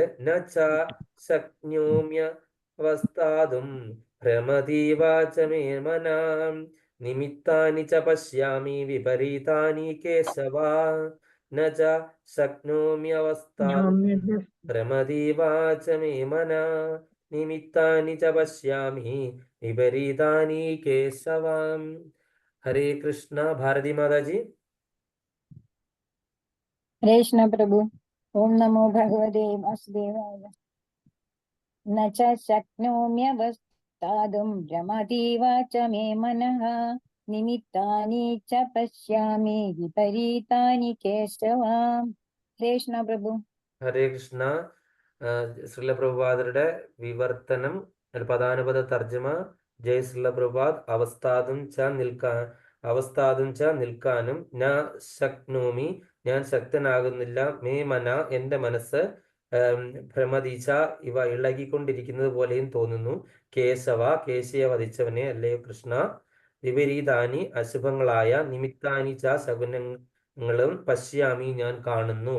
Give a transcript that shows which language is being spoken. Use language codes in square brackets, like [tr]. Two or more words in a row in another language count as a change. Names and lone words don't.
[sa] ന ച ശക്നോമ്യ അവസ്ഥാതും ഭ്രമതീവാച മേ മനാം നിമിത്താനി ച പശ്യാമി വിപരീതാനി കേശവ. ന ച ശക്നോമ്യ അവസ്ഥാതും ഭ്രമതീവാച മേ മനാ നിമിത്താനി ച പശ്യാമി വിപരീതാനി കേശവ. ഹരേ കൃഷ്ണ. ഭാരതി മാതാജി. हरे कृष्ण प्रभु। ओम नमो भगवते वासुदेवाय। न च शक्नोम्यवस्थातुं भ्रमतीव च मे मनः निमित्तानि च पश्यामि विपरीतानि केशव. हरे कृष्ण प्रभु। ഹരേ കൃഷ്ണ. [ml] ശ്രീല പ്രഭുപാദരുടെ വിവർത്തനം, പദാനുപദ തർജ്ജമ. ജയ് ശ്രീല പ്രഭുപാദ്. [sa] അവസ്ഥാതും ച [ml] നിൽക്കാനും, [sa] ന ശക്നോമി [ml] ഞാൻ ശക്തനാകുന്നില്ല, [sa] മേ മന [ml] എന്റെ മനസ്സ്, [sa] ഭ്രമതീച്ച ഇവ [ml] ഇളകിക്കൊണ്ടിരിക്കുന്നത് പോലെയും തോന്നുന്നു, കേശവ കേശിയെ വധിച്ചവനെ അല്ലയോ കൃഷ്ണ, വിപരീതാനി അശുഭങ്ങളായ, [sa] നിമിത്താനി ച [ml] ശകുനങ്ങളും, പശ്യാമി ഞാൻ കാണുന്നു.